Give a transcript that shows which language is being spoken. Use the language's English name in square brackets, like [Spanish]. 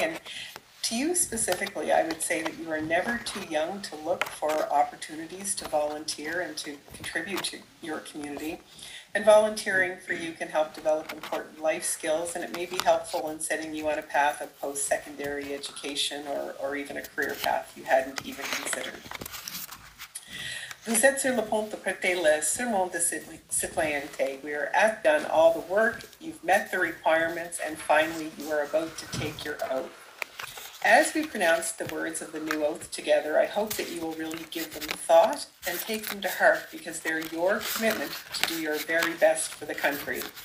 [English] And to you specifically, I would say that you are never too young to look for opportunities to volunteer and to contribute to your community. And volunteering for you can help develop important life skills, and it may be helpful in setting you on a path of post-secondary education or even a career path you hadn't even considered. [French] Vous êtes sur le point de prêter le serment de citoyenneté. [English] We are done all the work, you've met the requirements, and finally you are about to take your oath. As we pronounce the words of the new oath together, I hope that you will really give them thought and take them to heart because they're your commitment to do your very best for the country.